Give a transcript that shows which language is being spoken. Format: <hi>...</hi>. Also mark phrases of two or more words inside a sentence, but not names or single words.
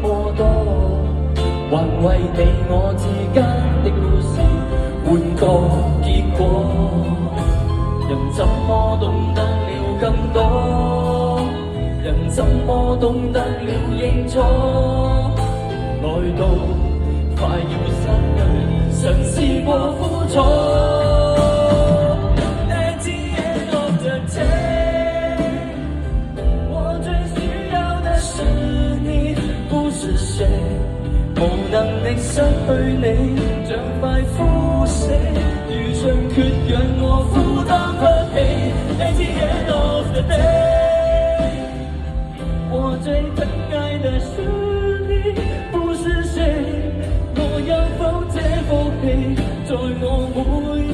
<yue>麼多，還為你我之間的故事換個結果。人怎麼懂得了更多？人怎麼懂得了認錯？來到快要失去，嘗試過苦楚。無能力失去你，像塊枯死，如像缺氧我負擔不起。</yue> <en>At the end of the day，</en> <yue>我最疼愛的是你，不是誰，我有否這福氣，在我</yue>